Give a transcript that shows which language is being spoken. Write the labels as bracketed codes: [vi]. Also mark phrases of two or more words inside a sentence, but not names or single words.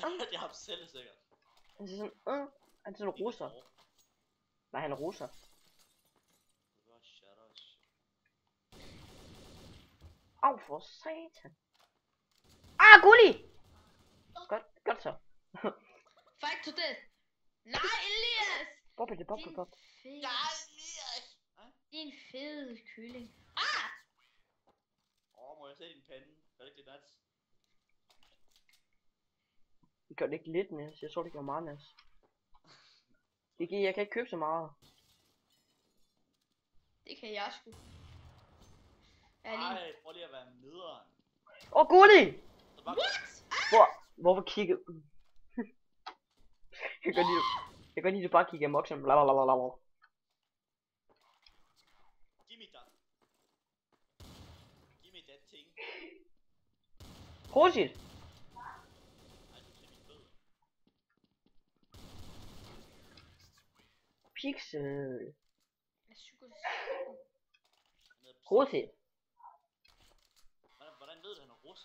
[da] Det er ham selv sikkert. han siger sådan, han er sådan en russer. Nej, han er russer. Au for satan. Gulli! Godt så. [en] Fight to death! [da] Nej, Elias! Bop. Din Ja, fede, Elias! din fede kylling. Må jeg se din pande? Er det ikke lidt nats? Det gør det ikke lidt næs. Jeg tror det gør meget næs. Jeg kan ikke købe så meget. Det kan jeg sgu. Jeg er lige... Ej, prøv lige at være nederen. Gulli! Så bare Hvorfor kigge? Jeg kan lide, du bare kigger amok sådan blablabla. [en] Gimme that. Gimme that thing. [da] Prosit! Ej, du til min fødder. Pixel. Jeg sukker. Prosit. Hvordan ved du, han er russer?